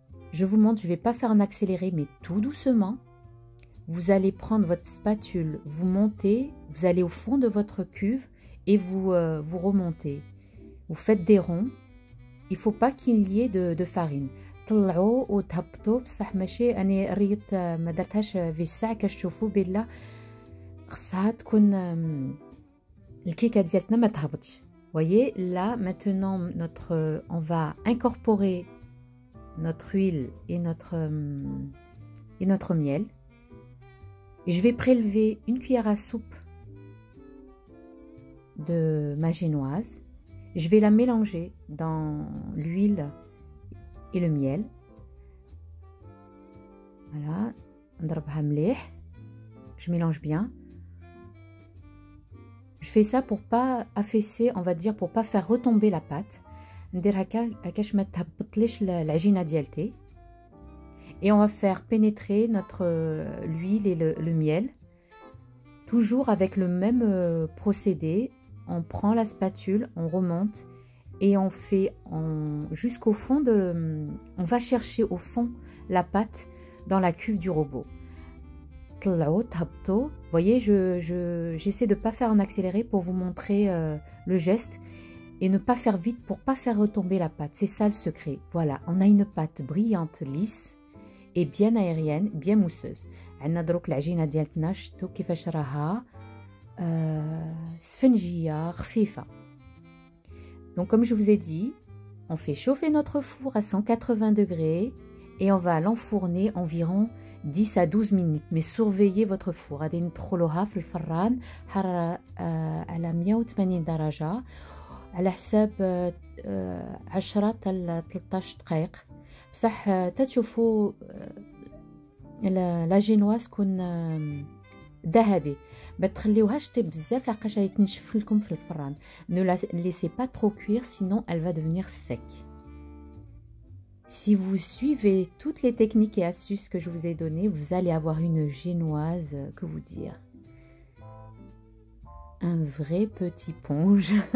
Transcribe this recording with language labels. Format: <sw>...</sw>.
<fr>Je vous montre, je ne vais pas faire en accéléré, mais tout doucement. Vous allez prendre votre spatule, vous montez, vous allez au fond de votre cuve et vous remontez. Vous faites des ronds. Il ne faut pas qu'il y ait de farine.</fr> <ar>طلعوا وتهبطوا بصح ماشي أنا ريت ما درتهاش في الساعة كتشوفوا بلا خصها تكون الكيكة ديالتنا ما تهبطش.</ar> <fr>Voyez, là maintenant on va incorporer notre huile et notre miel. Et je vais prélever une cuillère à soupe de ma génoise. Je vais la mélanger dans l'huile et le miel.</fr> <ar>Voilà, نضربها مليح.</ar> <fr>Je mélange bien. Je fais ça pour pas affaisser, on va dire, pour pas faire retomber la pâte.</fr> <ar>ندير هكاش ما تهبطليش العجينه ديالتي.</ar> <fr>Et on va faire pénétrer l'huile et le miel toujours avec le même procédé. On prend la spatule, on remonte et on fait jusqu'au fond on va chercher au fond la pâte dans la cuve du robot. Vous voyez, j'essaie de ne pas faire en accéléré pour vous montrer le geste et ne pas faire vite pour pas faire retomber la pâte. C'est ça le secret. Voilà, on a une pâte brillante, lisse et bien aérienne, bien mousseuse.</fr> <ar>عندنا دروك العجينه ديالتنا شفتوا كيفاش راها سفنجيه خفيفه.</ar> <fr>Donc comme je vous ai dit, on fait chauffer notre four à 180 degrés et on va l'enfourner environ 10 à 12 minutes. Mais surveillez votre four.</fr> <ar>غادي ندخلوها في الفران حرارة على 180 درجة على حساب 10 حتى 13 دقائق. بصح تشوفوا لا جينواز تكون ذهبي، ما تخليوهاش طيب بزاف لحقاش غادي تنشف لكم في الفران.</ar> <fr>Ne la laissez pas trop cuire sinon elle va devenir sec. Si vous suivez toutes les techniques et astuces que je vous ai données, vous allez avoir une génoise, que vous dire, un vrai petit ponge.</fr>